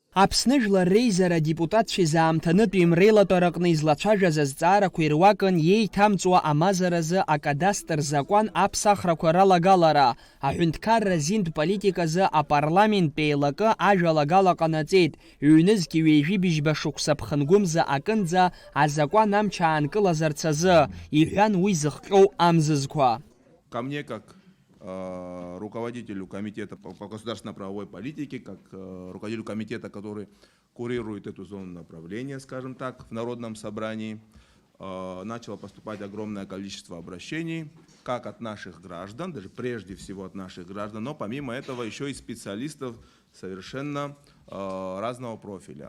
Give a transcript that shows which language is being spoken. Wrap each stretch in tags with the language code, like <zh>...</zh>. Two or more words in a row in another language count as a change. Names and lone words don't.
<ab>Аԥсны Жәлар Реизара адепутатцәа изаамҭанытә имреилатәараҟны излацәажәаз азҵаарақәа ируакын иеиҭамҵуа амазаразы акадастр закәан аԥсахрақәа ралагалара. Аҳәынҭқарра зинтә политиказы апарламенттә еилакы ажәалагала ҟанаҵеит. Ҩнызқьи ҩежәи-быжьба шықәса ԥхынгәымза акынӡа азакәан амч аанкылазарц азы, иҳәан уи зыхҟьоу амзызқәа.</ab> <ru>Ко мне как руководителю комитета по государственно-правовой политике, как руководителю комитета, который курирует эту зону направления, скажем так, в Народном собрании, начало поступать огромное количество обращений, как от наших граждан, даже прежде всего от наших граждан, но помимо этого еще и специалистов совершенно разного профиля.</ru>